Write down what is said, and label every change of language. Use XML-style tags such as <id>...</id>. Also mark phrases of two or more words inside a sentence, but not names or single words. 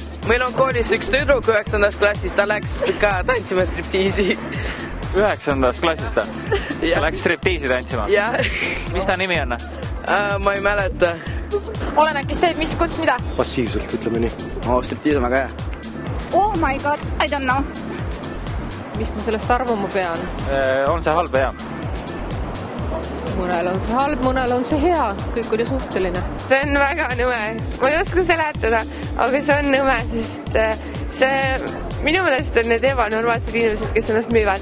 <et>Meil on koolis üks tüdruk 9. klassis, ta läks ka tantsima striptiisi. 9. klassist ta? Ta läks striptiisi tantsima? Jah. Mis ta nimi on? Ma ei mäleta. Olen äkki see, mis, kus, mida? Passiivselt, ütleme nii. Striptiis on väga hea.</et> <en>Oh my god, I don't know.</en> <et>Mis ma sellest arvama pean? On see halb hea? Mõnel on see halb, mõnel on see hea. Kõik on ju suhteline. See on väga nõme. Ma ei oska seletada, aga see on nõme, sest minu meelest on need ebanormaalsed inimesed, kes ennast müüvad.</et>